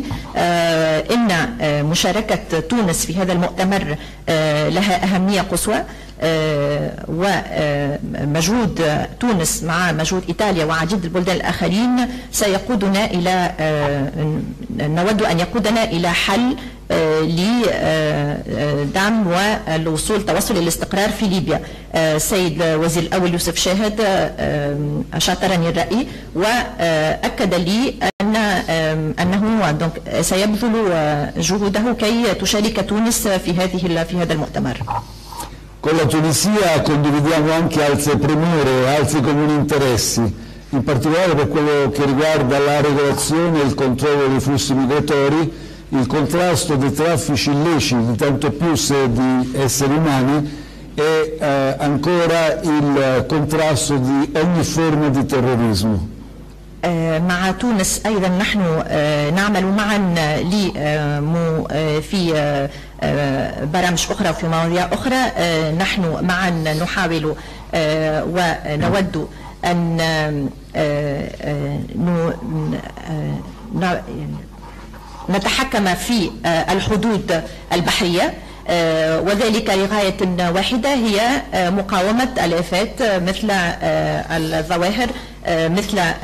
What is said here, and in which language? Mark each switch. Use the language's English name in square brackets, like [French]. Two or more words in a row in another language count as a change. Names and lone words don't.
[Arabic] إن مشاركة تونس في هذا المؤتمر لها أهمية قصوى، ومجهود تونس مع مجهود إيطاليا وعديد البلدان الآخرين سيقودنا إلى نود أن يقودنا إلى حل لدعم والوصول توصل للاستقرار في ليبيا. السيد وزير الأول يوسف شاهد شاطرني الرأي وأكد لي أنه سيبذل جهوده كي تشارك تونس في هذا المؤتمر. [Italian] Con la Tunisia condividiamo anche altre premure, altri comuni interessi, in particolare per quello che riguarda la regolazione e il controllo dei flussi migratori, il contrasto dei traffici illeciti, tanto più se di esseri umani, e ancora il contrasto di ogni forma di terrorismo. [Arabic] مع تونس أيضا نحن نعمل معا في برامج أخرى وفي مواضيع أخرى. نحن معا نحاول ونود أن نتحكم في الحدود البحرية، وذلك لغاية واحدة هي مقاومة الآفات مثل الظواهر مثل